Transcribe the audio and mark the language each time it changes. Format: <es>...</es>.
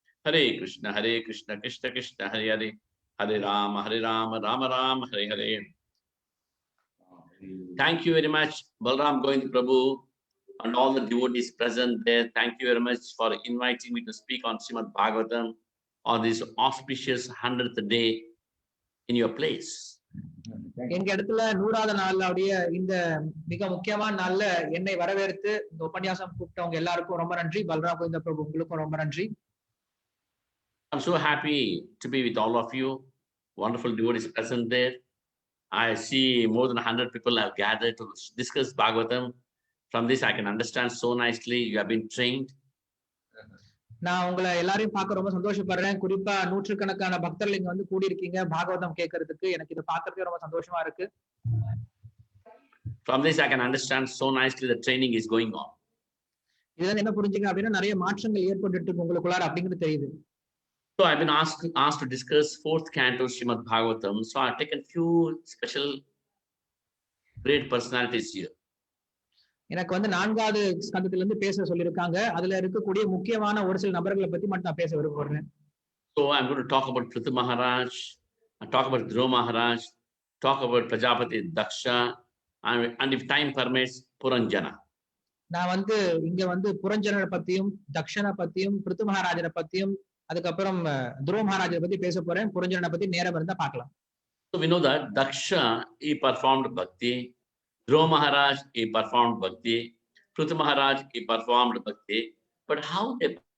<sa>Hare Krishna Krishna Krishna Hare Hare Hare Rama Rama Rama Hare Hare.</sa> <en>Thank you very much, Balram Govind Prabhu, and all the devotees present there. Thank you very much for inviting me to speak on Srimad Bhagavatam on this auspicious 100th day in your place.</en> <ta>எங்க இடத்துல 100வது நாளுடைய இந்த மிக முக்கியமான நாள்ல என்னை வரவேற்று இந்த உபன்யாசம் கூப்பிட்டவங்க எல்லாருக்கும் ரொம்ப நன்றி. பல்ராம் கோவிந்த பிரபு உங்களுக்கும் ரொம்ப நன்றி.</ta> <en>I'm so happy to be with all of you. Wonderful devotees present there. I see more than 100 people have gathered to discuss Bhagavatam. From this, I can understand so nicely. You have been trained.</en> <ta>நான் உங்களை எல்லாரையும் பார்க்க ரொம்ப சந்தோஷப்படுறேன். குறிப்பா நூற்றுக்கணக்கான பக்தர்கள் இங்க வந்து கூடி இருக்கீங்க பாகவதம் கேட்கறதுக்கு. எனக்கு இதை பார்க்கறதுக்கு ரொம்ப சந்தோஷமா இருக்கு.</ta> <en>From this, I can understand so nicely the training is going on.</en> <ta>இதுல என்ன புரிஞ்சுங்க அப்படின்னா நிறைய மாற்றங்கள் ஏற்பட்டு இருக்கு உங்களுக்குள்ளார அப்படிங்கிறது தெரியுது.</ta> <en>So I've been asked to discuss 4th canto Srimad Bhagavatam. So I've taken few special great personalities here.</en> <ta>எனக்கு வந்து 4வது ஸ்கந்தத்துல இருந்து பேச சொல்லியிருக்காங்க. அதுல இருக்கக்கூடிய முக்கியமான ஒரு சில நபர்களை பத்தி மட்டும் நான் பேச விரும்புறேன்.</ta> <en>So I'm going to talk about Prithu Maharaj, I'll talk about Dhruva Maharaj, talk about Prajapati Daksha, and if time permits, Puranjana.</en> <ta>நான் வந்து இங்க வந்து புரஞ்சனரை பத்தியும் தக்ஷனை பத்தியும் பிருத்து மகாராஜரை பத்தியும் அதுக்கப்புறம் துருவ மகாராஜரை பத்தி பேச போறேன். புரஞ்சனரை பத்தி நேரம் இருந்தா பார்க்கலாம்.</ta> <en>So we know that Daksha, he performed bhakti. Dhruva Maharaj, he performed bhakti. Prithu Maharaj, he performed bhakti. But how they</en>